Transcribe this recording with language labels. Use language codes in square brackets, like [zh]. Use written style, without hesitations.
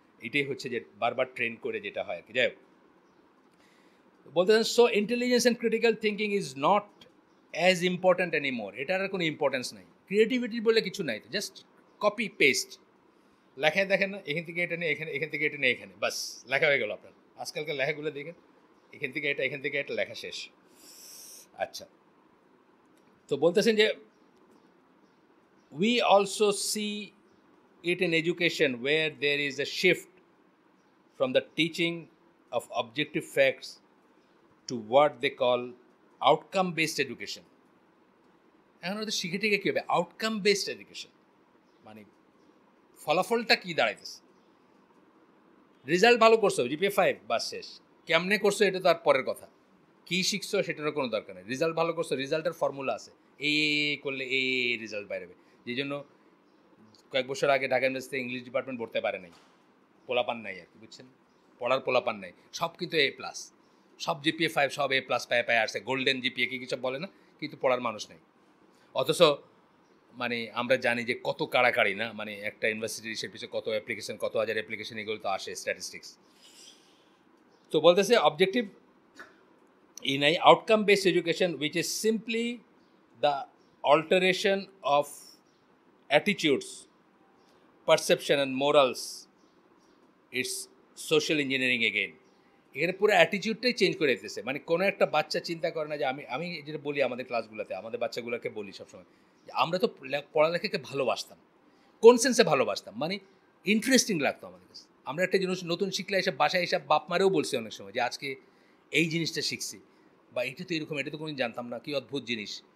[bn] এটাই হচ্ছে যে বারবার ট্রেন করে যেটা হয় আর কি। যাই হোক, বলতে চান, [en] So intelligence and critical thinking is not as important anymore. [bn] এটার আর কোনো ইম্পর্টেন্স নাই, ক্রিয়েটিভিটি বলে কিছু নাই, জাস্ট কপি পেস্ট। লেখায় দেখেন না, এখান থেকে এটা নেই এখানে, এখান থেকে এটা নেই এখানে, বাস লেখা হয়ে গেল আপনার। আজকালকার লেখাগুলো দেখেন, এখান থেকে এটা লেখা শেষ। আচ্ছা, তো বলতেছেন যে [en] we also see it in education where there is a shift from the teaching of objective facts to what they call outcome based education. [bn] এখন ওদের শিখে টিকে কী হবে? আউটকাম বেসড এডুকেশন, মানে ফলাফলটা কী দাঁড়াইতেছে। রেজাল্ট ভালো করছো, জিপিএ 5, বাস শেষ। কেমনে করছো এটা তো আর পরের কথা, কী শিখছো সেটারও কোনো দরকার নেই। রেজাল্ট ভালো করছো, রেজাল্টের ফর্মুলা আছে, এই করলে এই রেজাল্ট বাইরেবে। যেই জন্য কয়েক বছর আগে ঢাকা ইউনিভার্সিটি ইংলিশ ডিপার্টমেন্ট পড়তে পারে নাই, পোলাপান নাই আর কি, বুঝছেন, পড়ার পোলাপান নাই, সব কিন্তু A+, সব জিপিএ 5, সব A+ পায়ে আসছে, গোল্ডেন জিপিএ কি কিছু বলে না, কিন্তু পড়ার মানুষ নেই। অথচ মানে আমরা জানি যে কত কাড়াকাড়ি না, মানে একটা ইউনিভার্সিটির সে পিছিয়ে কত অ্যাপ্লিকেশন, কত হাজার অ্যাপ্লিকেশন, এগুলো তো আসে স্ট্যাটিস্টিক্স। তো বলতেছে [en] Objective in a outcome based education which is simply the alteration of attitudes, perception and morals, it's social engineering again. [bn] এখানে পুরো অ্যাটিটিউডটাই চেঞ্জ করে দিতেছে। মানে কোনো একটা বাচ্চা চিন্তা করে না যে আমি যেটা বলি আমাদের ক্লাসগুলোতে, আমাদের বাচ্চাগুলোকে বলি সবসময় যে আমরা তো পড়ালেখাকে ভালোবাসতাম, কোন সেন্সে ভালোবাসতাম, মানে ইন্টারেস্টিং লাগতো আমাদের কাছে। আমরা একটা জিনিস নতুন শিখলে এসব বাসায় এসব বাপ মারেও বলছি অনেক সময় যে আজকে এই জিনিসটা শিখছি, বা এটা তো এরকম, এটা তো কোনোদিন জানতাম না, কি অদ্ভুত জিনিস।